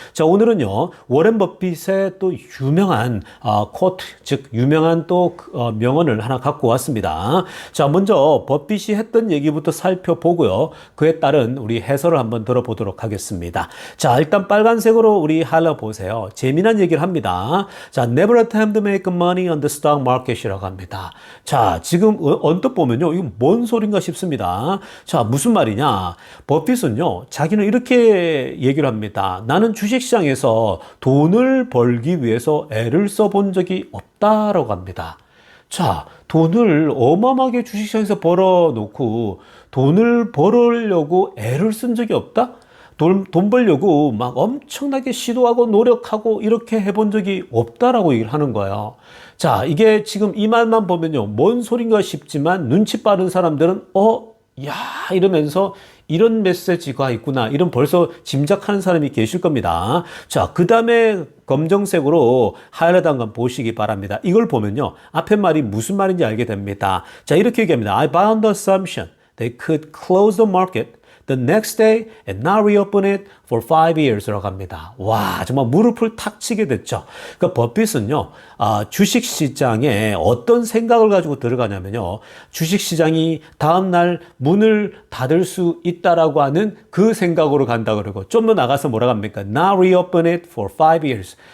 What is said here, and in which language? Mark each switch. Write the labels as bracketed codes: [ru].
[ko] 자, 오늘은요, 워렌 버핏의 또 유명한 코트, 즉 유명한 또 명언을 하나 갖고 왔습니다. 자, 먼저 버핏이 했던 얘기부터 살펴보고요. 그에 따른 우리 해설을 한번 들어보도록 하겠습니다. 자, 일단 빨간색으로 우리 하려 보세요. 재미난 얘기를 합니다. 자, [en] never attempt to make money on the stock market [ko] 이라고 합니다. 자, 지금 언뜻 보면요, 이거 뭔 소린가 싶습니다. 자, 무슨 말이냐? 버핏은요, 자기는 이렇게 얘기를 합니다. 나는 주식시장에서 돈을 벌기 위해서 애를 써본 적이 없다라고 합니다. 자, 돈을 어마어마하게 주식시장에서 벌어놓고 돈을 벌으려고 애를 쓴 적이 없다? 돈 벌려고 막 엄청나게 시도하고 노력하고 이렇게 해본 적이 없다라고 얘기를 하는 거예요. 자, 이게 지금 이 말만 보면요, 뭔 소린가 싶지만 눈치 빠른 사람들은 야, 이러면서 이런 메시지가 있구나, 이런 벌써 짐작하는 사람이 계실 겁니다. 자, 그 다음에 검정색으로 하이라이트 한 번 보시기 바랍니다. 이걸 보면요, 앞에 말이 무슨 말인지 알게 됩니다. 자, 이렇게 얘기합니다. [en] I bound the assumption they could close the market the next day and not reopen it for 5 years [ko] 라고 합니다. 와, 정말 무릎을 탁 치게 됐죠. 그러니까 버핏은요, 주식시장에 어떤 생각을 가지고 들어가냐면요, 주식시장이 다음날 문을 닫을 수 있다라고 하는 그 생각으로 간다 그러고, 좀 더 나가서 뭐라고 합니까? [en] Not reopen it for 5 years.